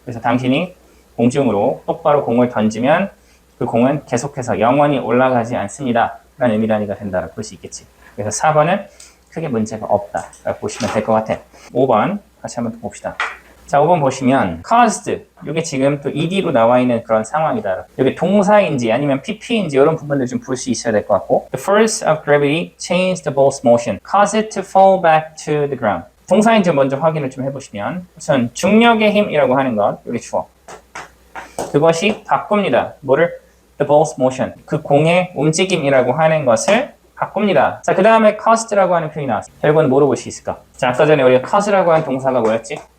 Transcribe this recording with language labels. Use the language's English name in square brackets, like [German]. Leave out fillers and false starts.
[Korean] 그래서 당신이 공중으로 똑바로 공을 던지면 그 공은 계속해서 영원히 올라가지 않습니다 라는 의미 단위가 된다고 볼 수 있겠지. 그래서 4번은 크게 문제가 없다 라고 보시면 될 것 같아. 5번 같이 한번 봅시다. 자, 5번 보시면 caused, 이게 지금 또 ed로 나와 있는 그런 상황이다. [English] 여기 동사인지 아니면 pp인지 이런 부분들 좀 볼 수 있어야 될 것 같고, the force of gravity changed the ball's motion, caused it to fall back to the ground. [Korean] 동사인지 먼저 확인을 좀 해보시면, 우선 중력의 힘이라고 하는 것, 여기 주어, 그것이 바꿉니다. 뭐를? the ball's motion, 그 공의 움직임이라고 하는 것을 바꿉니다. 자, 그 다음에 caused라고 하는 표현이 나왔어요. 결국은 뭐로 볼 수 있을까? 자, 아까 전에 우리가 cause라고 하는 동사가 뭐였지?